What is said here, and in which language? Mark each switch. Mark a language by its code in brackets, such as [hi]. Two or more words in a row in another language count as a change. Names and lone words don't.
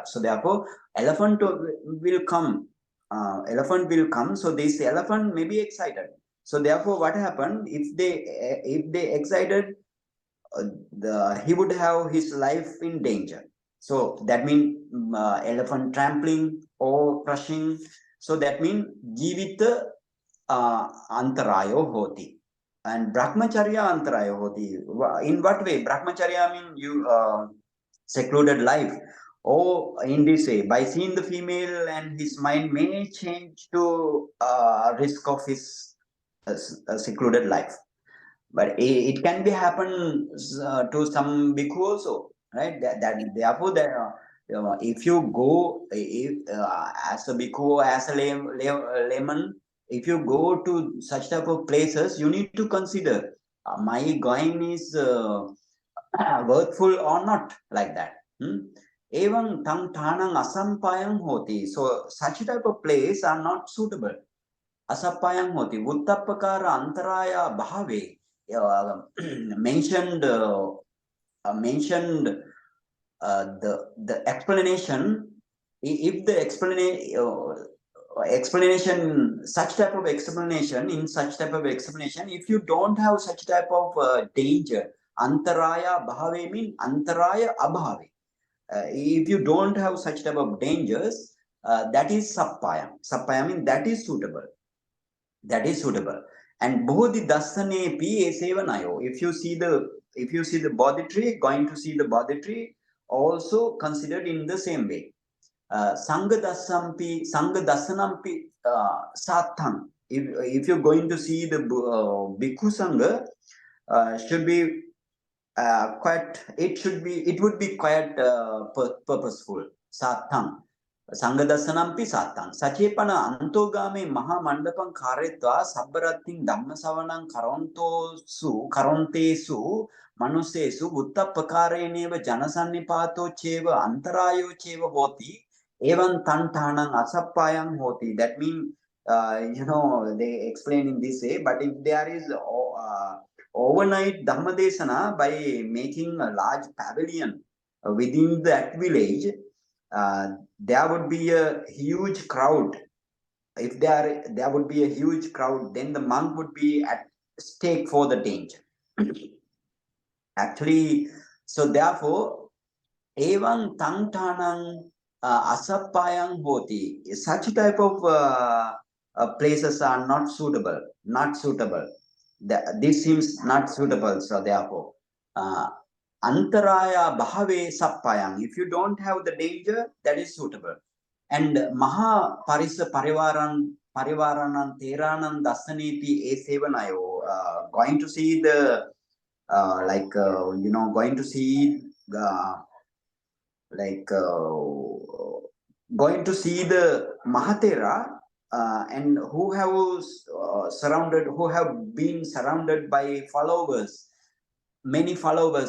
[en] So therefore elephant will come. So this elephant may be excited. So therefore what happened, if they excited, he would have his life in danger. So that means elephant trampling or crushing. So that means [pi] jivita antarayo hoti. And brahmacharya antarayo hoti. [en] In what way? Brahmacharya means you secluded life. Or in this way, by seeing the female, and his mind may change to risk of his secluded life. But it can be happen to some bhikkhu also, right? Therefore, if you go, as a bhikkhu, as a layman, if you go to such type of places, you need to consider, my going is worthful or not, like that. [pi] Evam tang thanang asampayang hoti. [en] So such type of place are not suitable. [pi] Asappayang hoti. Uttappakara antaraya bhave. [en] Mentioned the explanation if the explanation, such type of explanation, if you don't have such type of danger, [pi] antaraya bhave means antaraya abhave. [en] If you don't have such type of dangers, that is sappayam. Sappayam means that is suitable. That is suitable. And [pi] bodhi dasane pi esevanayo. [en] If you see the bodhi tree, going to see the bodhi tree, also considered in the same way. [pi] Sangha dasanampi satham. [en] If you're going to see the bhikkhu sangha, should be it would be quite purposeful. [pi] Satham. Sangadasanampi satang. Sachepana antogame mahamandapam karetva sabbarating dhammasavanam karontesu manusesu uttapakareneva janasannipatoccheva antarayocheva hoti evan tantanam asappayam hoti. [en] That means, they explain in this way, but if there is overnight Dhammadesana by making a large pavilion within that village, there would be a huge crowd. If there would be a huge crowd, then the monk would be at stake for the danger. Actually, so therefore, [pi] evan tangtanang asappayang hoti. [en] Such type of places are not suitable. This seems not suitable. So therefore, [pi] antaraya bhave sappayam. [en] If you don't have the danger, that is suitable. [pi] And maha parisa parivaranam teranam dasanepi esevanayo. [en] Going to see the going to see going to see the Mahatera, and who have been surrounded by followers, many followers.